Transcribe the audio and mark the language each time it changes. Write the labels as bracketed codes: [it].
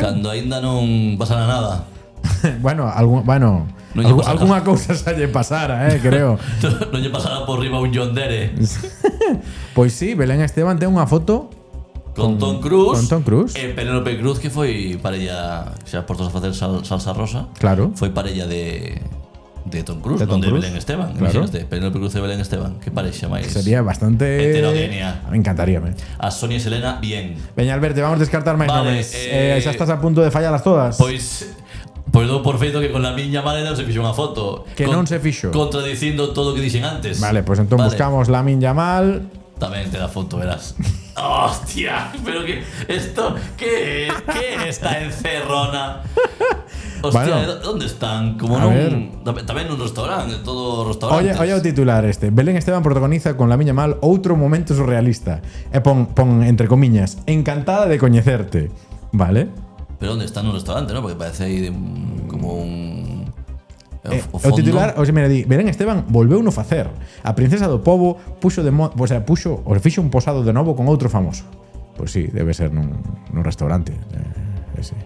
[gl] Cando aínda non pasara nada. bueno, Non lle pasa alguna cousa xa lle pasara, creo. Non lle pasara por riba un John Dere. Pois sí, Belén Esteban ten unha foto Con Tom Cruise. con Tom Cruise. E Penélope Cruz, que foi parella, xa por todos a facer salsa rosa. Claro. Foi parella de Tom Cruise, De Tom non de Cruise. Belén Esteban. Claro. Imagínate, Penélope Cruz e Belén Esteban. Que parexa máis. Sería bastante Heterogénea. Me encantaríame. A Sonia e Selena, bien. Veña, Alberto, vamos a descartar máis Vale, nomes. Xa estás a punto de fallarlas todas. Pois dou por feito que con la miña mala non se fixo unha foto. Que non se fixo. Contradicindo todo o que dixen antes. Vale, pues entón buscamos Lamine Yamal. Tamén te da foto, verás. [es] Hostia, pero que esto, ¿qué es? ¿Qué es esta encerrona? Hostia, Bueno, ¿dónde están? Como a ver. [gl] tamén nun restaurante, todo restaurantes. Oye o titular este. Belén Esteban protagoniza con Lamiña Mal outro momento surrealista. E pon entre comiñas, encantada de coñecerte. Vale? [es] Pero ¿dónde están [gl] nun restaurante, no? Porque parece aí como un O titular, o sea, mira, di, Belén Esteban volveu no facer. A princesa do pobo puxo fixo un posado de novo con outro famoso. Pois sí, debe ser nun restaurante. Ese.